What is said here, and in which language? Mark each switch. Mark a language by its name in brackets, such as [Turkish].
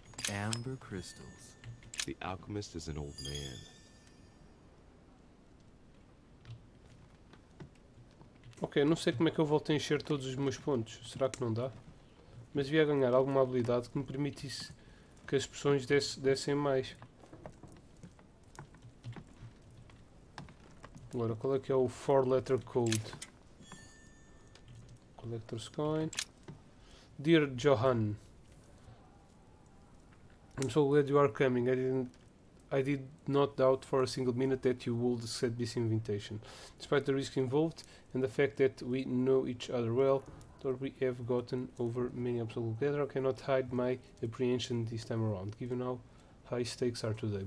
[English] Amber crystals. The alchemist is an old man. [Portuguese] Ok, não sei como é que eu volto a encher todos os meus pontos. Será que não dá? Mas devia ganhar alguma habilidade que me permitisse que as poções dessem mais. Agora, qual é que é o [English] 4-letter code? Collector's Coin. Dear Johan, I'm so glad you are coming. I did not doubt for a single minute that you would accept this invitation. Despite the risk involved and the fact that we know each other well, though we have gotten over many obstacles together, I cannot hide my apprehension this time around, given how high stakes are today.